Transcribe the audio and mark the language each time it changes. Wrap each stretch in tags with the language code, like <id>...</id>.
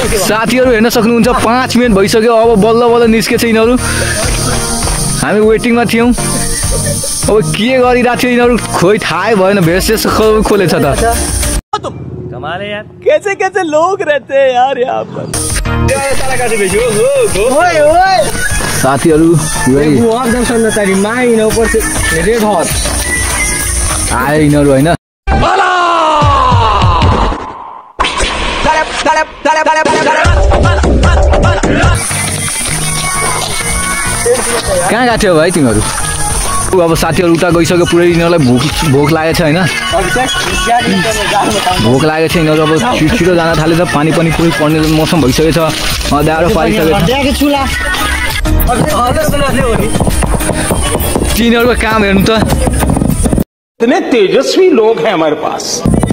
<ne>साथीहरू हेर्न सक्नुहुन्छ 5 मिनट भइसक्यो अब बल्ल निस्केछ यिनीहरू हामी वेटिङमा थियौँ अब के गरिरहेको थियो यिनीहरू खोइ थाहै भएन भेस्ट खोलेछ त</ne> <hi>कमाल है यार कैसे लोग रहते हैं यार यहाँ पर</hi> <ne>साथीहरू आयो यिनीहरू होइन कहाँ गएको थियो भाइ तिमीहरू अब साथीहरू उता गइसक्यो पुरै यिनीहरूलाई भोक लागेको छ होइन भोक लागेको छ यिनीहरू अब छिटो जान थालेछ पानी पनि पुरै पर्ने मौसम भइसकेको छ दाह्रो पारिसकेको छ तिनीहरूको काम हेर्नु त</ne> <hi>इतने तेजस्वी लोग हैं हमारे पास</hi>